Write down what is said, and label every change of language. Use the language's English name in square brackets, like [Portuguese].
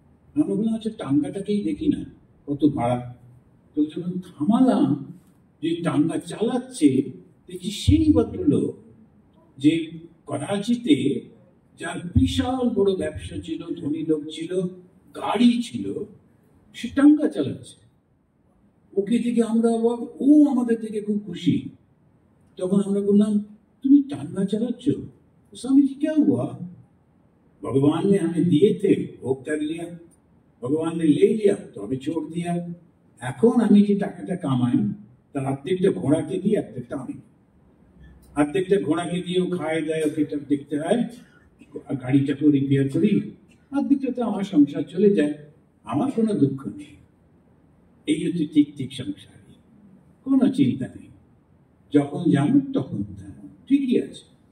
[Bangla] আমরা বললাম আচ্ছা টাঙ্গাটাকেই দেখি না, কত ভাড়া। তো যখন থামালাম, যে টাঙ্গা চালাচ্ছে, দেখি সেই ভদ্রলোক যে করাচিতে যার বিশাল বড় ব্যবসা ছিল, ধনী লোক ছিল, গাড়ি ছিল, সে টাঙ্গা চালাচ্ছে। ওকে দেখে আমরা অবাক, ও আমাদের থেকে খুব খুশি। তখন আমরা বললাম তুমি টাঙ্গা চালাচ্ছ? [Hindi] স্বামীজি क्या हुआ? भगवान ने हमें दिए थे, भोग कर लिया, भगवान ने ले लिया तो हमें छोड़ दिया। [Bangla] এখন আমি যে টাকাটা কামাই তার অর্ধেকটা ঘোড়াকে দিই, অর্ধেকটা আমি। অর্ধেকটা ঘোড়াকে দিয়ে ও খায় দেয়, ওকে দেখতে হয়, গাড়িটাকেও রিপেয়ার করি, অর্ধেকটাতে আমার সংসার চলে যায়, আমার কোনো দুঃখ নেই। এই হচ্ছে ঠিক ঠিক সংসার, কোনো চিন্তা নেই। যখন জানুক তখন জানুক, ঠিকই আছে।